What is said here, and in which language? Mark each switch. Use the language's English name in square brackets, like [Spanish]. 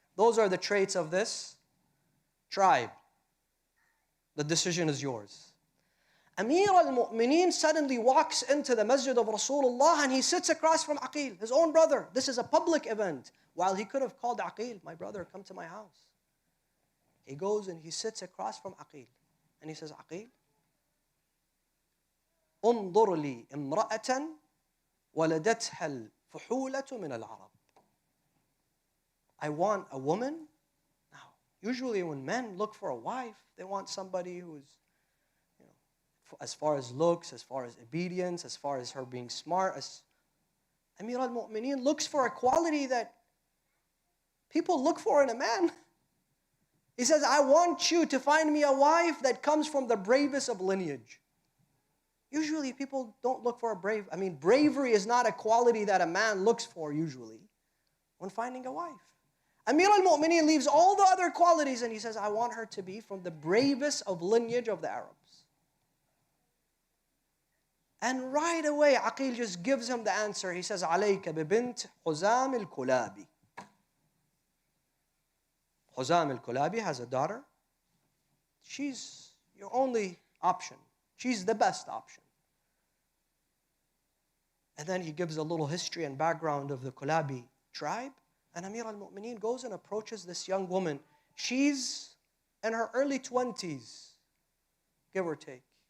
[English] Those are the traits of this tribe. The decision is yours. Amir al-Mu'mineen suddenly walks into the masjid of Rasulullah, and he sits across from Aqil, his own brother. This is a public event. While he could have called Aqil, my brother, come to my house. He goes and he sits across from Aqil. And he says, Aqil, [Arabic] انظر لي امرأة ولدتها الفحولة من العرب. [English] I want a woman. Now, usually when men look for a wife, they want somebody who is, as far as looks, as far as obedience, as far as her being smart. Amir al-Mu'mineen looks for a quality that people look for in a man. He says, I want you to find me a wife that comes from the bravest of lineage. Usually people don't look for bravery is not a quality that a man looks for usually when finding a wife. Amir al-Mu'mineen leaves all the other qualities and he says, I want her to be from the bravest of lineage of the Arabs. And right away, Aqil just gives him the answer. He says, [Arabic] عَلَيْكَ بِبِنْتِ حُزَامِ الْكُلَابِ. [English] Huzam al-Kulabi has a daughter. She's your only option. She's the best option. And then he gives a little history and background of the Kulabi tribe. And Amir al-Mu'mineen goes and approaches this young woman. She's in her early 20s, give or take.